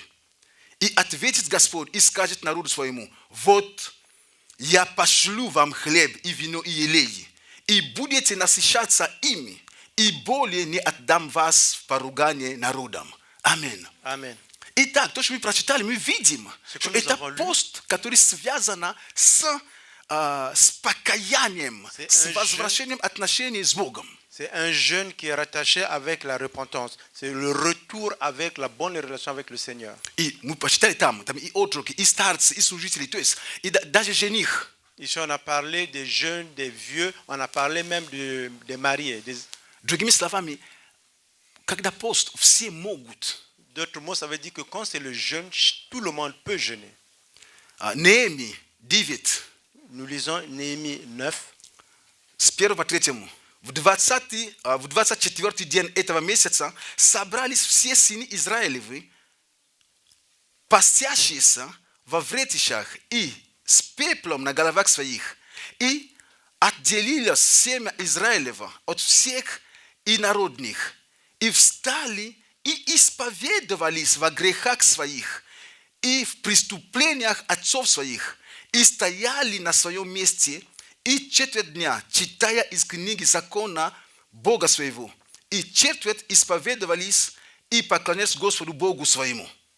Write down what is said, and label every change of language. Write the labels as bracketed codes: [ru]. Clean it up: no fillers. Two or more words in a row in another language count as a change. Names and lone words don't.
[ru] И ответит Господь и скажет народу своему: вот я пошлю вам хлеб и вино и елей, и будете насыщаться ими, и более не отдам вас в поругание народам. Аминь. Amen. Итак, то, что мы прочитали, мы видим, что это пост, который связан с покаянием, с возвращением отношений с Богом. [fr] C'est un jeûne qui est rattaché avec la repentance. C'est le retour avec la bonne relation avec le Seigneur. [ru] И мы прочитали там и отроки, и старцы, и служители, то есть и даже жених. [fr] Ici, on a parlé des jeunes, des vieux, on a parlé même des mariés. [ru] Другими словами, когда пост, все могут. [fr] D'autres mots, ça veut dire que quand c'est le jeûne, tout le monde peut jeûner. [ru] Неемия 9. [fr] Nous lisons Néhémie 9. [ru] С 1 по 3. В 24-й день этого месяца собрались все сыны Израилевы, постящиеся во вретищах и с пеплом на головах своих, и отделилось семя Израилева от всех инородных, и встали и исповедовались во грехах своих и в преступлениях отцов своих, и стояли на своем месте и четверть дня, читая из книги закона Бога своего, и четверть исповедовались и поклонялись Господу Богу своему.